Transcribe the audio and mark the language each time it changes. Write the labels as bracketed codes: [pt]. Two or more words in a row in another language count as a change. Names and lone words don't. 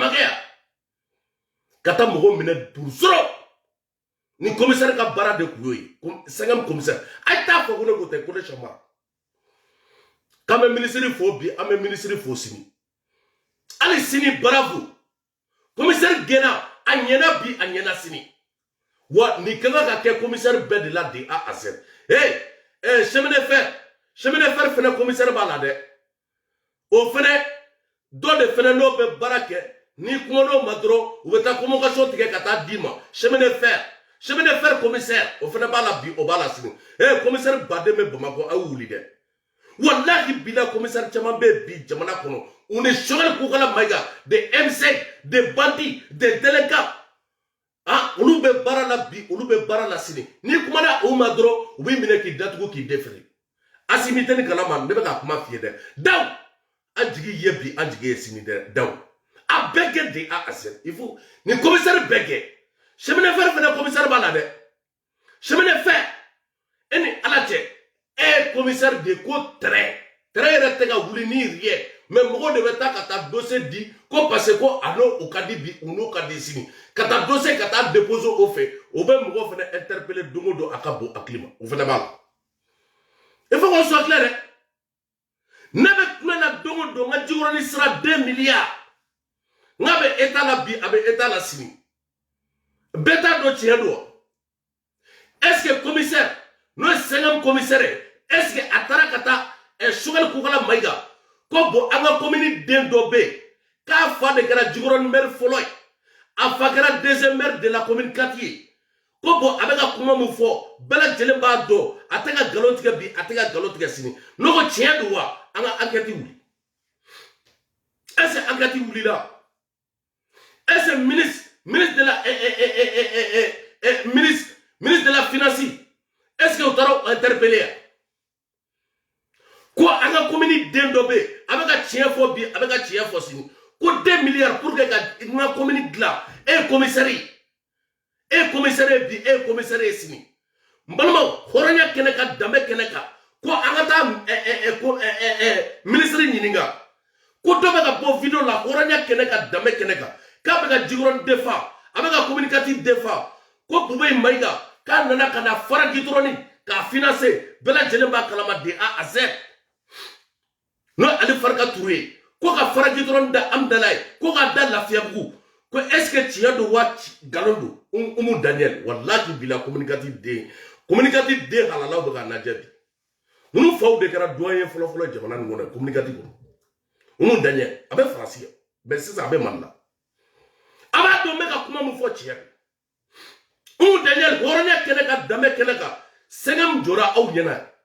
[bm] ma kɛ yan ka taa mɔgɔ minɛ durusɔrɔ ni commissaire ka baara de kun y'o ye 50 commissaire a ye taa fɔ ko ne ko tɛ ko ne sɛ mara k'an bɛ ministre fo bi an bɛ ministre fo sini hali sini [fr] bravo commissaire [bm] gɛnna a ɲɛna bi a ɲɛna sini wa nin ka kan ka kɛ commissaire bɛɛ de la [fr] de A à Z chemin de fer [bm] fɛnɛ commissaire b'a la dɛ o fɛnɛ dɔ de fɛnɛ n'o bɛ baara kɛ ni kuma n'o ma dɔrɔn u bɛ taa convocation tigɛ ka taa d'i ma [fr] chemin de fer commissaire [bm] o fɛnɛ b'a la bi o b'a la sini commissaire baden bɛ Bamakɔ a y'u wuli dɛ wallahi bila commissaire caman bɛ bi jamana kɔnɔ u ni Choguel Koukala Maïga [fr] des M5 des bandits des délinquants [bm] olu bɛ baara la bi olu bɛ baara la sini ni kumana o ma dɔrɔn u b'i minɛ k'i datugu k'i déférer Assimi tɛ ni kalama ne bɛ ka kuma f'i ye dɛ daw an jigi ye bi an jigi ye sini dɛ daw a bɛɛ kɛ [fr] de a Z il faut [bm] ni commissaire bɛɛ kɛ [fr] chemin de fer [bm] fɛnɛ commissaire b'a la dɛ [fr] chemin de fer [bm] e ni ala cɛ commissaire de ko tɛrɛ yɛrɛ tɛ ka wuli ni [fr] rien mais [bm] mɔgɔw de bɛ taa ka taa dossier di ko [fr] parce que [bm] ko a n'o ka di bi u n'o ka di sini ka taa dossier ka taa déposer o fɛ o bɛ mɔgɔw fɛnɛ interpeller don o don a ka bon hakili ma o fɛnɛ b'a la [fr] il faut qu'on soit clair [bm] dɛ ne bɛ kuma na don o don n ka Jikɔrɔni sera 2 milliards n ka bɛ état la bi a bɛ état la sini bɛɛ t'a dɔn tiɲɛ don [fr] est ce que commissaire [bm] n'o ye [fr] 5e commissaire est ce que [bm] a taara ka taa Choguel Koukala Maïga ko bon an ka commune den dɔ bɛ yen k'a fa de kɛra Jikɔrɔni maire fɔlɔ ye a fa kɛra 2e maire [fr] de la commune 4 [bm] ye ko bon a bɛ ka kuma min fɔ bɛɛ lajɛlen b'a dɔn a tɛ ka nkalon tigɛ bi a tɛ ka nkalon tigɛ sini n'o ko tiɲɛ don wa an ka enquête wuli [fr] est ce que enquête [bm] wulila [fr] est ce que ministre de la finance est ce que [bm] o taara interpeller ko an ka commune den dɔ bɛ yen a bɛ ka tiɲɛ fɔ bi a bɛ ka tiɲɛ fɔ sini ko [fr] 2 milliards pour que [bm] ka n ka commune dilan commissaire bi commissaire sini n balimaw hɔrɔnya kɛnɛ kan danbe kɛnɛ kan ko an ka taa ministre ɲininka ko dɔ bɛ ka bɔ video la hɔrɔnya kɛnɛ kan danbe kɛnɛ kan k'a bɛ ka Jikɔrɔni défend a bɛ ka [fr] communicatif défend [bm] ko Bubey Maïga k'a nana ka na fara Jikɔrɔni k'a financer bɛɛ lajɛlen b'a kalama [fr] de A à Z [bm] n'o Ali Farka Touré ko ka fara Jikɔrɔni da Amdalaye ko ka da Lafiyabugu ko [fr] est ce que [bm] tiɲɛ don wa nkalon don Umu Daniel wallahi bila communicatif den halalaw bɛ ka lajɛ bi ninnu faw de kɛra doyen fɔlɔ jamana nin kɔnɔ communicatif kɔnɔ Umu Daniel a bɛ Faransi yan mais sisan a bɛ Mali la a b'a dɔn n bɛ ka kuma min fɔ tiɲɛ don Umu Daniel hɔrɔnya kɛnɛ kan danbe kɛnɛ kan sɛgɛm jɔra aw ɲɛna